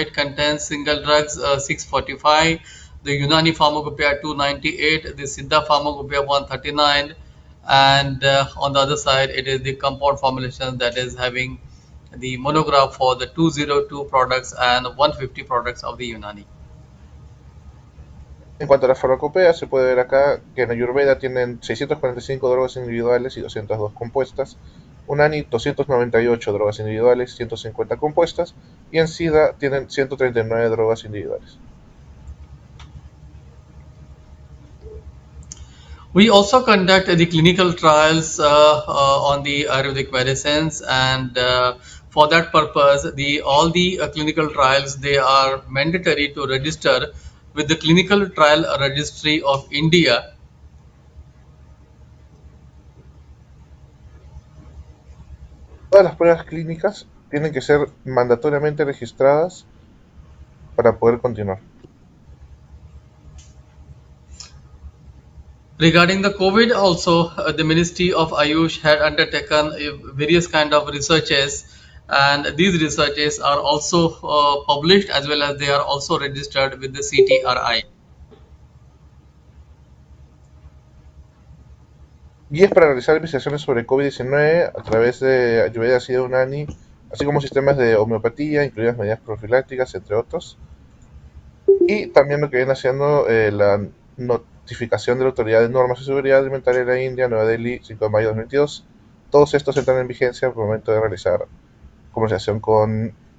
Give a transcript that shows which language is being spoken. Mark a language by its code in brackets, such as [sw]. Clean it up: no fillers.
[en] It contains single drugs 645, the Unani Pharmacopoeia 298, the Siddha Pharmacopoeia 139, and on the other side it is the compound formulation that is having the monograph for the 202 products and 150 products of the Unani. [es] En cuanto a la farmacopea, se puede ver acá que en Ayurveda tienen 645 drogas individuales y 202 compuestas, Unani 298 drogas individuales, 150 compuestas, y en Siddha tienen 139 drogas individuales. [en] We also conduct the clinical trials on the Ayurvedic medicines, and for that purpose, all the clinical trials, they are mandatory to register with the Clinical Trial Registry of India. [es] Todas las pruebas clínicas tienen que ser mandatoriamente registradas para poder continuar. [en] Regarding the COVID also, the Ministry of Ayush had undertaken various kind of researches, and these researches are also published, as well as they are also registered with the CTRI. [es] Guías para realizar investigaciones sobre COVID-19 a través de Ayurveda, Siddha, Unani, así como sistemas de homeopatía, incluidas medidas profilácticas, entre otros. Y también lo que viene haciendo la notificación de la Autoridad de Normas y Seguridad Alimentaria de la India, Nueva Delhi, 5 de mayo de 2022. Todos estos entran en vigencia al momento de realizar comercialización con